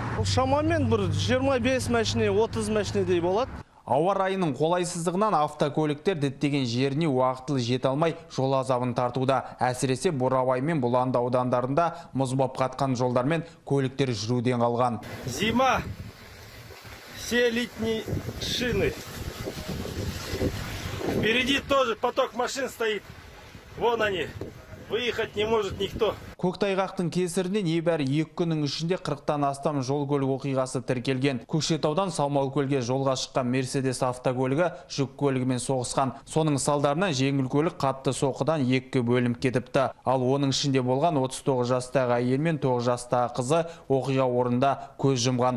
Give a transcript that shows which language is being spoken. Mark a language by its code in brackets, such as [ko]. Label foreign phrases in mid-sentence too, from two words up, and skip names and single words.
[kk] Шамамен бір 25 мәшіне 30 мәшінедей болады. Ауа райының қолайсыздығынан автокөліктер діттеген жеріне уақытылы жете алмай жол азабын тартуда. Әсіресе Бурабай мен Бұланды аудандарында мұз боп қатқан жолдармен көліктер жүруден қалған. [ru] Зима, все летние шины. Впереди тоже поток машин стоит. Вон они. Выехать не может никто. [kk] Көктайғақтың кесірінен небәрі 2 күннің ішінде 40-тан астам жол көлік оқиғасы тіркелген. Көкшетаудан Саумалкөлге жолға шыққан Мерседес автокөлігі жүк көлігімен соғысқан. Соның салдарынан жеңіл көлік қатты соққыдан 2 бөлініп кетіпті. Ал оның ішінде болған 39 жастағы әйел мен 9 жастағы қызы оқиға орнында көз жұмған.